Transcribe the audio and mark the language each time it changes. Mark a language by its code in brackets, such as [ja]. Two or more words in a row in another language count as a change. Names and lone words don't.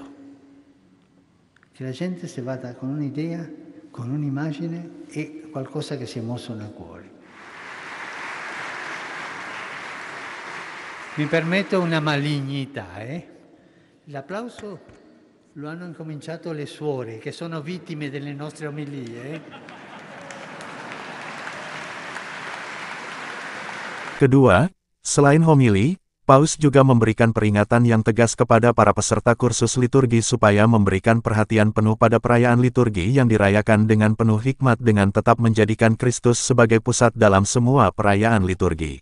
[it] Che la gente si vada con un'idea, con un'immagine e qualcosa che si è mosso nel cuore. Mi permetto una malignità, L'applauso lo hanno incominciato le suore, che sono vittime delle nostre omelie. [id] Kedua, selain homili, Paus juga memberikan peringatan yang tegas kepada para peserta kursus liturgi supaya memberikan perhatian penuh pada perayaan liturgi yang dirayakan dengan penuh hikmat dengan tetap menjadikan Kristus sebagai pusat dalam semua perayaan liturgi.